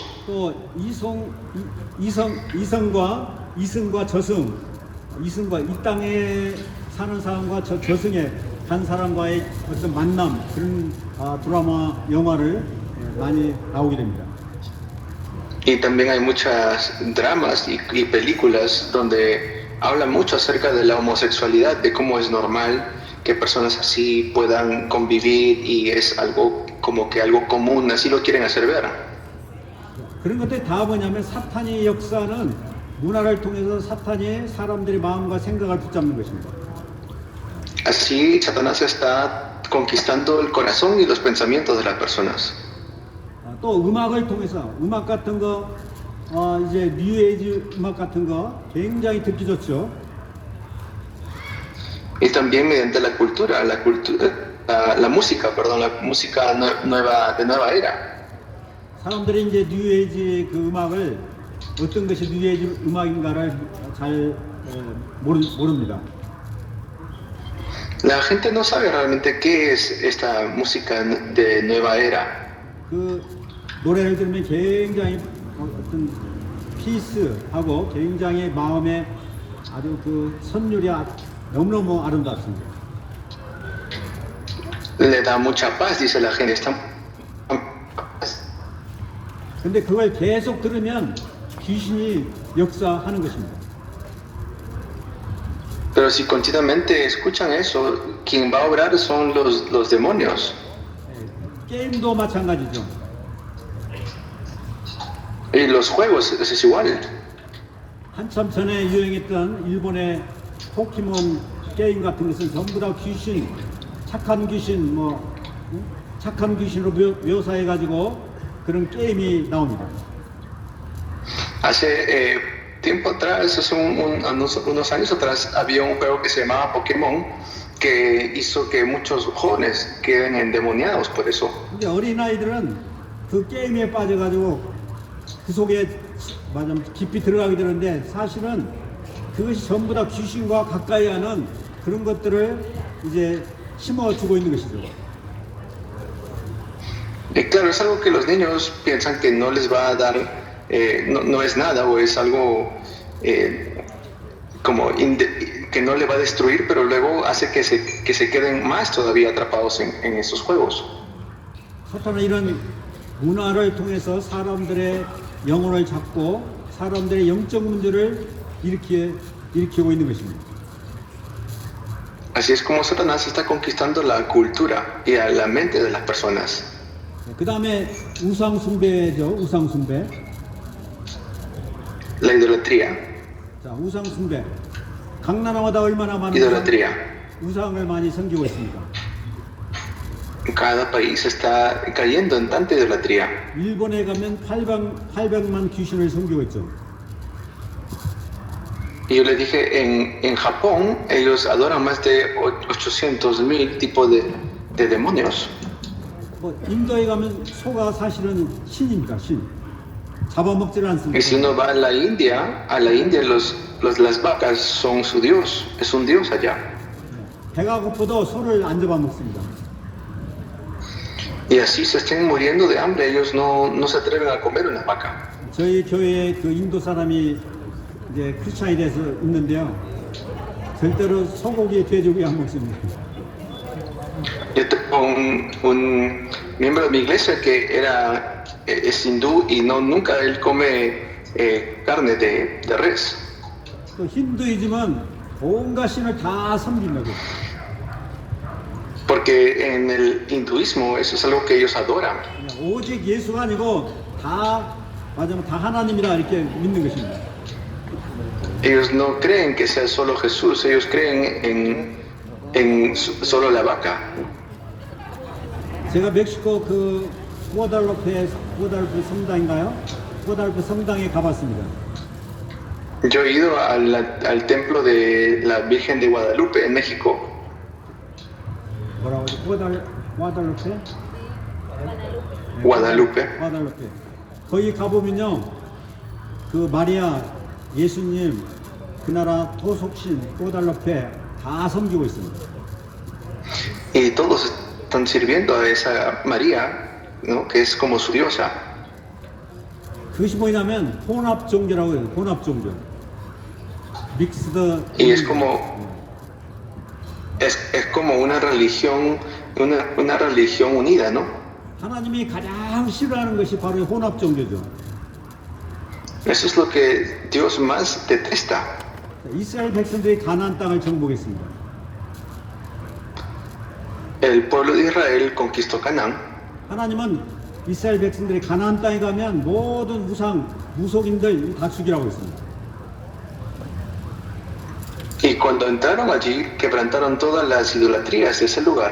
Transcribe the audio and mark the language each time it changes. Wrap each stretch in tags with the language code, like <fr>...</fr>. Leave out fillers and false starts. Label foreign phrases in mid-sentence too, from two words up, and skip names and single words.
<ko>또 이승과 저승, 이승과 이 땅에 사는 사람과 저승에 간 사람과의 어떤 만남 그런 드라마 영화를 많이 나오게 됩니다.</ko> <es>Y también hay muchas dramas y películas donde hablan mucho acerca de la homosexualidad, de cómo es normal que personas así puedan convivir y es algo como que algo común, así lo quieren hacer ver.</es> <ko>그런 것들이 다 뭐냐면 사탄의 역사는 문화를 통해서 사탄이 사람들의 마음과 생각을 붙잡는 것입니다.</ko> <es>Así Satanás está conquistando el corazón y los pensamientos de las personas.</es> <ko>또 음악을 통해서 음악 같은 거 이제 뉴에이지 음악 같은 거 굉장히 듣기 좋죠.</ko> <es>Y también mediante la cultura, la música, perdón, la música nueva de nueva era.</es> <ko>사람들이 이제 뉴에이지 그 음악을 어떤 것이 뉴에이지 음악인가를 잘 모릅니다.</ko> <es>La gente no sabe realmente qué es esta música de nueva era.</es> <ko>그 노래를 들으면 굉장히 어떤 피스하고 굉장히 마음에 아주 그 선율이 너무너무 아름답습니다.</ko> <es>Le da mucha paz, dice la gente.</es> <ko>근데 그걸 계속 들으면 귀신이 역사하는 것입니다.</ko> <es>Pero si continuamente escuchan eso, quien va a obrar son los demonios.</es> <ko>게임도 마찬가지죠.</ko> <es>Y los juegos es igual.</es> <ko>한참 전에 유행했던 일본의 포켓몬 게임 같은 것은 전부 다 귀신, 착한 귀신, 착한 귀신으로 묘사해가지고 그런 게임이 나옵니다.</ko> <es>Hace tiempo atrás, hace unos años atrás, había un juego que se llamaba Pokémon que hizo que muchos jóvenes queden endemoniados por eso.</es> <ko>근데 어린아이들은 그 게임에 빠져가지고 그 속에 깊이 들어가게 되는데 사실은 그것이 전부 다 귀신과 가까이 하는 그런 것들을 이제 심어주고 있는 것이죠.</ko> <es>Claro, es algo que los niños piensan que no les va a dar, no es nada o es algo que no le va a destruir, pero luego hace que se queden más todavía atrapados en esos juegos.</es> <ko>사탄은 이런 문화를 통해서 사람들의 영혼을 잡고 사람들의 영적 문제를 일으키고 있는 것입니다.</ko> <es>Así es como Satanás está conquistando la cultura y a la mente de las personas.</es> <ko>그 다음에 우상숭배죠. 우상숭배.</ko> <es>La idolatría.</es> <ko>자, 우상숭배. 각 나라마다 얼마나 많은</ko> <es>Idolatría.</es> <ko>우상을 많이 섬기고 있습니까?</ko> <es>Cada país está cayendo en tanta idolatría.</es> <ko>일본에 가면 800만 귀신을 섬기고 있죠.</ko> <es>Y yo les dije, en Japón ellos adoran más de 800,000 tipos de demonios.</es> <ko>인도에 가면 소가 사실은 신입니다. 신. 잡아먹지를 않습니다.</ko> <es>Y si uno va a la India las vacas son su dios, es un dios allá.</es> <ko>배가 고파도 소를 안 잡아먹습니다.</ko> <es>Y así se estén muriendo de hambre, ellos no se atreven a comer una vaca.</es> <ko>저희 교회에 그 인도 사람이 이제 크리스찬이 돼서 있는데요. 절대로 소고기, 돼지고기 안 먹습니다.</ko> <es>Yo tengo un miembro de mi iglesia que es hindú y nunca él come carne de res.</es> <ko>또 힌두이즘은 온갖 신을 다 섬깁니다.</ko> <es>Porque en el hinduismo eso es algo que ellos adoran.</es> <ko>오직 예수가 아니고 다 하나님이라 이렇게 믿는 것입니다.</ko> <es>Ellos no creen que sea solo Jesús, ellos creen en solo la vaca.</es> <ko>제가 멕시코 그 구아달로페 성당인가요? 구아달로페 성당에 가봤습니다.</ko> <es>Yo he ido al templo de la Virgen de Guadalupe en México.</es> <ko>뭐라고 하죠? 구아달로페?</ko> <es>Guadalupe.</es> <ko>구아달로페. 거기 가보면요, 그 마리아, 예수님, 그 나라 토속신, 꼬달로페 다 섬기고 있습니다.</ko> <es>Y todos están sirviendo a esa María, ¿no? Que es como su diosa.</es> <ko>그것이 뭐냐면 혼합 종교라고 해요. 혼합 종교. 믹스드.</ko> <es>Y es como una religión unida, ¿no?</es> <ko>하나님이 가장 싫어하는 것이 바로 혼합 종교죠.</ko> <es>Eso es lo que Dios más detesta.</es> <ko>이스라엘 백성들이 가나안 땅을 정복했습니다.</ko> <es>El pueblo de Israel conquistó Canaán.</es> <ko>하나님은 이스라엘 백성들이 가나안 땅에 가면 모든 우상, 무속인들 다 죽이라고 했습니다.</ko> <es>Y cuando entraron allí, quebrantaron todas las idolatrías de ese lugar.</es>